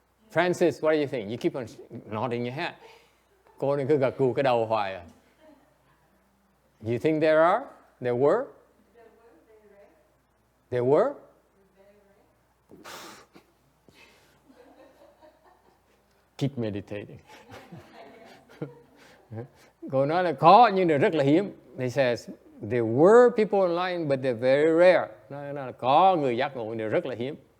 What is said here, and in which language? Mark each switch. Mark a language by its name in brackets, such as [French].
[English] Francis, what do you think? You keep on nodding your head. [Vietnamese] Cô này cứ gật gù cái đầu hoài à. [English] You think there are? There were? There were? Keep meditating. [Vietnamese] Cô nói là có nhưng là rất là hiếm. [English] He says there were people online but they're very rare. [Vietnamese] Nói là có người giác ngộ nhưng rất là hiếm.